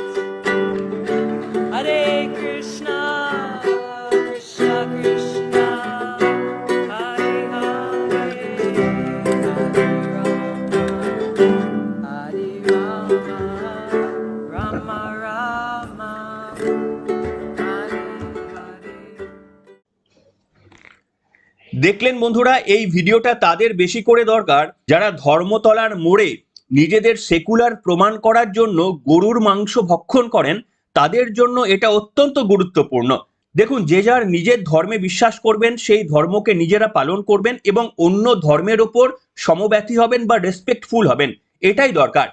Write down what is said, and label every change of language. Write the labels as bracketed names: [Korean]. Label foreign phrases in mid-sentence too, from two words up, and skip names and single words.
[Sanskrit] हरे कृष्ण, कृष्ण कृष्ण, हरे हरे, हरे राम, राम राम, हरे हरे. [Bangla] দেখলেন বন্ধুরা, এই ভিডিওটা তাদের বেশি করে দরকার যারা ধর্মতলার মোড়ে নিজেদের সেকুলার প্রমাণ করার জন্য গরুর মাংস ভক্ষণ করেন, তাদের জন্য এটা অত্যন্ত গুরুত্বপূর্ণ। দেখুন, যে যার নিজের ধর্মে বিশ্বাস করবেন, সেই ধর্মকে নিজেরা পালন করবেন এবং অন্য ধর্মের ওপর সমব্যথী হবেন বা রেসপেক্টফুল হবেন, এটাই দরকার।